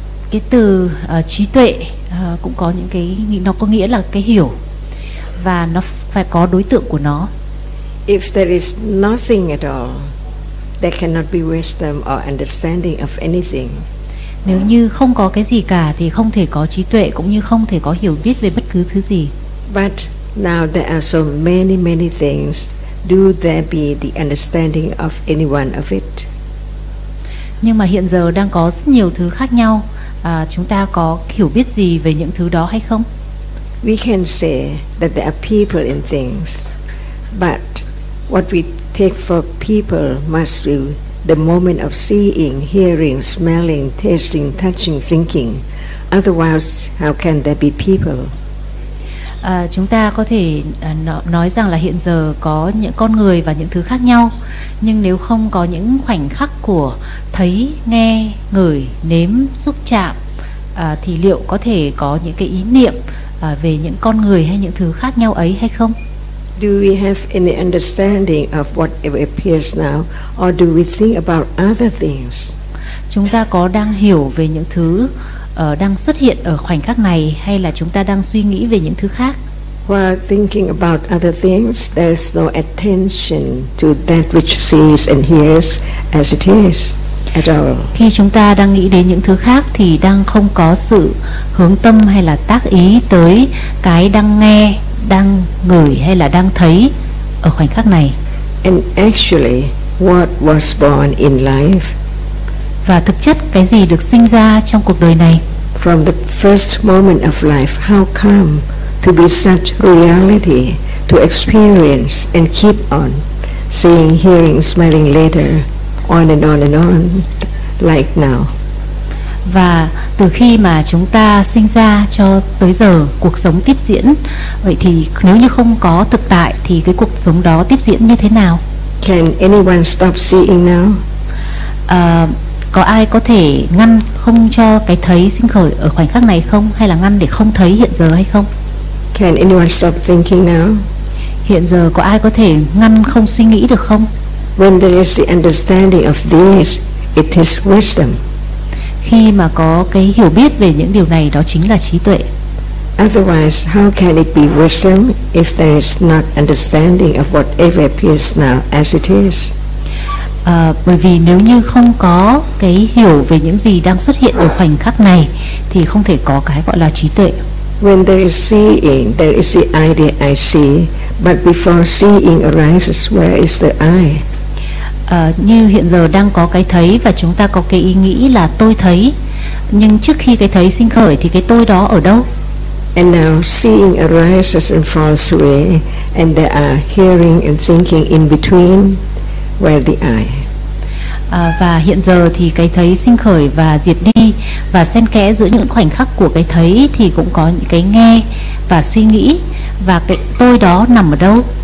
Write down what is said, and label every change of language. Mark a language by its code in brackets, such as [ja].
[vi] Cái từ trí tuệ cũng có những cái, nó có nghĩa là cái hiểu. Và nó phải có đối tượng của nó. [en] If there is nothing at all, there cannot be wisdom or understanding of anything. [vi] Nếu như không có cái gì cả thì không thể có trí tuệ cũng như không thể có hiểu biết về bất cứ thứ gì. [en] But now there are so many many things, do there be the understanding of any one of it? [vi] Nhưng mà hiện giờ đang có rất nhiều thứ khác nhau, chúng ta có hiểu biết gì về những thứ đó hay không? [en] We can say that there are people in things, but what we take for people must be the moment of seeing, hearing, smelling, tasting, touching, thinking. Otherwise, how can there be people? [vi] Chúng ta có thể nói rằng là hiện giờ có những con người và những thứ khác nhau. Nhưng nếu không có những khoảnh khắc của thấy, nghe, ngửi, nếm, xúc chạm, thì liệu có thể có những cái ý niệm về những con người hay những thứ khác nhau ấy hay không? [en] Do we have any understanding of what appears now, or do we think about other things? [vi] Chúng ta có đang hiểu về những thứ đang xuất hiện ở khoảnh khắc này, hay là chúng ta đang suy nghĩ về những thứ khác? [en] While thinking about other things, there's no attention to that which sees and hears as it is at all. [vi] Khi chúng ta đang nghĩ đến những thứ khác thì đang không có sự hướng tâm hay là tác ý tới cái đang nghe, đang ngửi hay là đang thấy ở khoảnh khắc này. [en] And actually, what was born in life? [vi] Và thực chất cái gì được sinh ra trong cuộc đời này? [en] From the first moment of life, how come to be such reality, to experience and keep on seeing, hearing, smelling later, on and on and on, like now. [vi] Và từ khi mà chúng ta sinh ra cho tới giờ cuộc sống tiếp diễn, vậy thì nếu như không có thực tại thì cái cuộc sống đó tiếp diễn như thế nào? [en] Can anyone stop seeing now? [vi] Có ai có thể ngăn không cho cái thấy sinh khởi ở khoảnh khắc này không, hay là ngăn để không thấy hiện giờ hay không? [en] Can anyone stop thinking now? [vi] Hiện giờ có ai có thể ngăn không suy nghĩ được không? [en] When there is the understanding of this, it is wisdom. [vi] khi mà có cái hiểu biết về những điều này, đó chính là trí tuệ. [en] Otherwise, how can it be wisdom if there is not understanding of whatever appears now as it is? [vi] Bởi vì nếu như không có cái hiểu về những gì đang xuất hiện ở khoảnh khắc này thì không thể có cái gọi là trí tuệ. [en] When there is seeing, there is the idea I see, but before seeing arises, where is the I? [vi] Như hiện giờ đang có cái thấy và chúng ta có cái ý nghĩ là tôi thấy, nhưng trước khi cái thấy sinh khởi thì cái tôi đó ở đâu? [en] And now seeing arises and falls away, and there are hearing and thinking in between, where the I? [vi] Và hiện giờ thì cái thấy sinh khởi và diệt đi, và xen kẽ giữa những khoảnh khắc của cái thấy thì cũng có những cái nghe và suy nghĩ, và cái tôi đó nằm ở đâu?